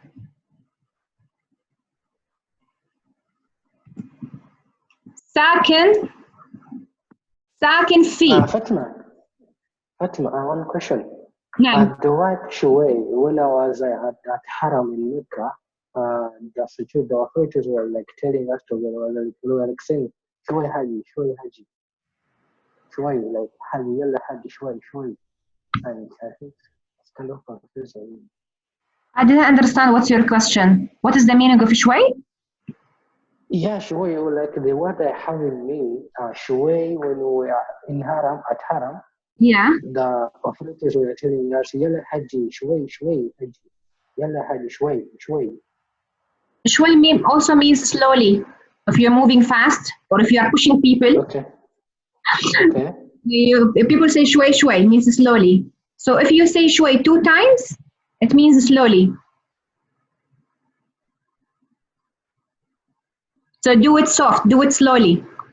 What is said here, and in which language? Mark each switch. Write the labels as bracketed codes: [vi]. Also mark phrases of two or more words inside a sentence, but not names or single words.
[ar] ساكن في. [en] Fatima, I have one question. [ar] نعم. [en] The word شوي, when I was at Haram in Mecca, the authorities were like telling us to go like saying [ar] شوي حاجي شوي [en] like [ar] حاجي يلا حاجي شوي, [en] and I think it's kind of confusing. I didn't understand what's your question. What is the meaning of شوي? Yeah, شوي, like the word I have in me, شوي, when we are in Haram, at Haram, Yeah. the authorities were telling us [ar] يلا حاجي شوي حاجي يلا حاجي شوي. [en] شوي also means slowly. If you're moving fast or if you are pushing people. Okay. People say [ar] شوي شوي [en] means slowly. So if you say shway 2 times, it means slowly. So do it soft, do it slowly.